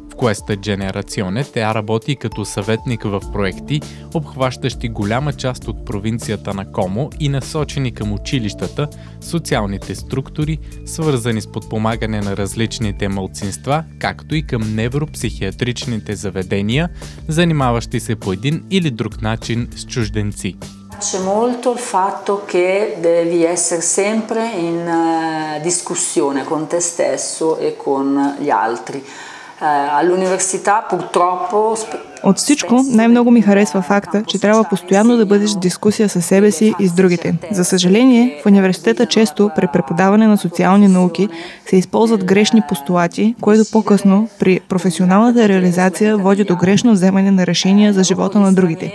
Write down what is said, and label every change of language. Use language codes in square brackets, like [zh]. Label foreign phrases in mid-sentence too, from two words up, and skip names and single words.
[bg] В Questa Generazione тя работи като съветник в проекти, обхващащи голяма част от провинцията на Комо и насочени към училищата, социалните структури, свързани с подпомагане на различните малцинства, както и към невропсихиатричните заведения, занимаващи се по един или друг начин с чужденци. [it] C'è molto il fatto che devi essere sempre in discussione con te stesso e con gli altri. All'università purtroppo. [bg] От всичко най-много ми харесва факта, че трябва постоянно да бъдеш в дискусия със себе си и с другите. За съжаление, в университета често при преподаване на социални науки се използват грешни постулати, което по-късно при професионалната реализация води до грешно вземане на решения за живота на другите.